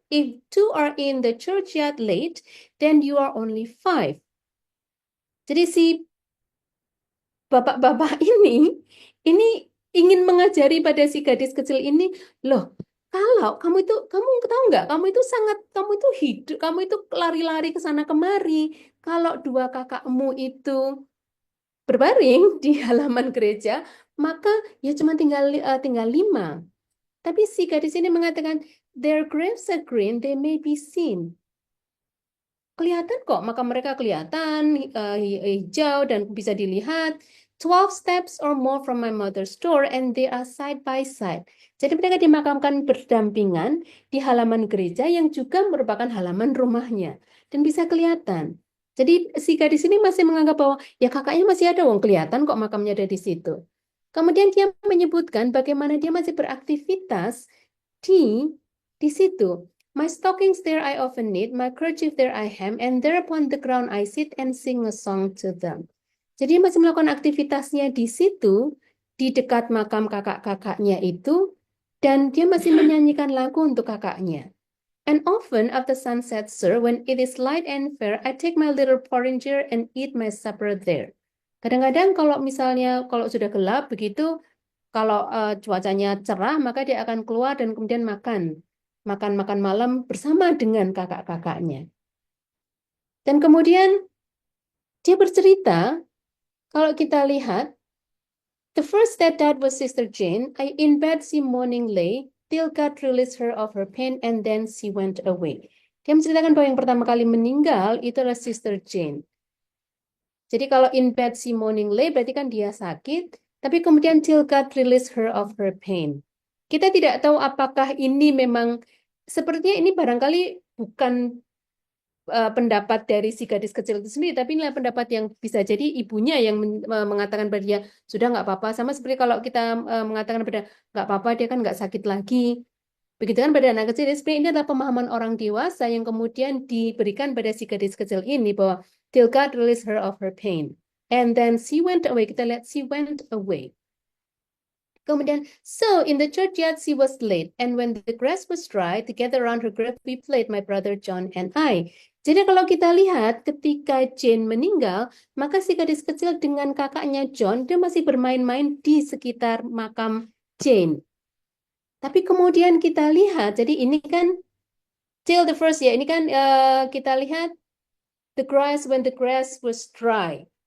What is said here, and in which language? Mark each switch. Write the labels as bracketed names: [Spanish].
[English] If two are in the churchyard late, then you are only five." [Indonesian] Jadi si bapak-bapak ini ingin mengajari pada si gadis kecil ini, loh, kalau kamu tahu nggak, kamu itu hidup, kamu itu lari-lari ke sana kemari. Kalau dua kakakmu itu berbaring di halaman gereja, maka ya cuma tinggal 5. Tapi si gadis ini mengatakan, [English] their graves are green, they may be seen. [Indonesian] Kelihatan kok, maka mereka kelihatan hijau dan bisa dilihat. [English] 12 steps or more from my mother's door and they are side by side. [Indonesian] Jadi mereka dimakamkan berdampingan di halaman gereja yang juga merupakan halaman rumahnya dan bisa kelihatan. Jadi si gadis ini masih menganggap bahwa ya kakaknya masih ada, wong kelihatan kok makamnya ada di situ. Kemudian dia menyebutkan bagaimana dia masih beraktivitas di situ. [English] My stockings there I often knit, my kerchief there I hem, and there upon the ground I sit and sing a song to them. [Indonesian] Jadi dia masih melakukan aktivitasnya di situ, di dekat makam kakak-kakaknya itu, dan dia masih menyanyikan lagu untuk kakaknya. [English] And often after sunset, sir, when it is light and fair, I take my little porringer and eat my supper there. [Indonesian] Kadang-kadang kalau sudah gelap begitu, kalau cuacanya cerah, maka dia akan keluar dan kemudian makan malam bersama dengan kakak-kakaknya. Dan kemudian dia bercerita, kalau kita lihat, [English] the first that died was Sister Jane. I in bed she morning lay, till God released her of her pain, and then she went away. [Indonesian] Dia menceritakan bahwa yang pertama kali meninggal itu adalah Sister Jane. Jadi kalau [English] in bed she morning lay, [Indonesian] berarti kan dia sakit, tapi kemudian [English] till God released her of her pain. [Indonesian] Kita tidak tahu apakah ini memang, sepertinya ini barangkali bukan pendapat dari si gadis kecil itu sendiri, tapi inilah pendapat yang bisa jadi ibunya yang mengatakan pada dia, sudah nggak apa-apa. Sama seperti kalau kita mengatakan pada nggak apa-apa, dia kan nggak sakit lagi. Begitu kan pada anak kecil, sebenarnya ini adalah pemahaman orang dewasa yang kemudian diberikan pada si gadis kecil ini, bahwa [English] till God released her of her pain. And then she went away. [Indonesian] Kita lihat, [English] she went away. Kemudian, so in the churchyard she was late, and when the grass was dry, together around her grave we played, my brother John and I. [Indonesian] Jadi kalau kita lihat ketika Jane meninggal, maka si gadis kecil dengan kakaknya John, dia masih bermain-main di sekitar makam Jane. Tapi kemudian kita lihat, jadi ini kan till the first ya, ini kan kita lihat [English] the grass when the grass was dry.